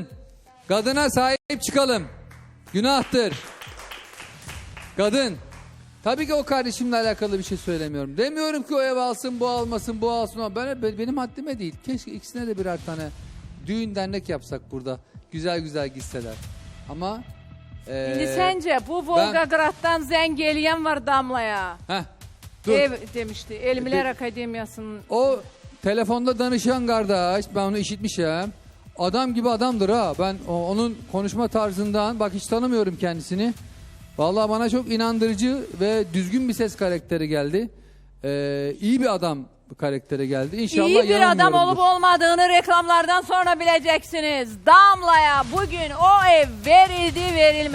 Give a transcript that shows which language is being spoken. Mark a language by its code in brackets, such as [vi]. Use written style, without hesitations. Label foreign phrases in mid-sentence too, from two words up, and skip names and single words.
[tr] Kadına sahip çıkalım. Günahtır. Kadın. Tabii ki o kardeşimle alakalı bir şey söylemiyorum. Demiyorum ki o ev alsın, bu almasın, bu alsın. Ama benim haddime değil. Keşke ikisine de birer tane düğün dernek yapsak burada. Güzel güzel gitseler. Ama [az] İndi səncə bu Volqaqraddan zəng eləyən var Damlaya. dur. Ev demişdi, Elmlər Akademiyasının. [tr] O telefonda danışan kardeş, ben onu işitmişim. Adam gibi adamdır ha. Ben onun konuşma tarzından, bak hiç tanımıyorum kendisini. Vallahi bana çok inandırıcı ve düzgün bir ses karakteri geldi. İyi bir adam karakteri geldi. İnşallah İyi bir adam yanılmıyorumdur. olup olmadığını reklamlardan sonra bileceksiniz. Damlaya bugün o ev verildi, verilmedi.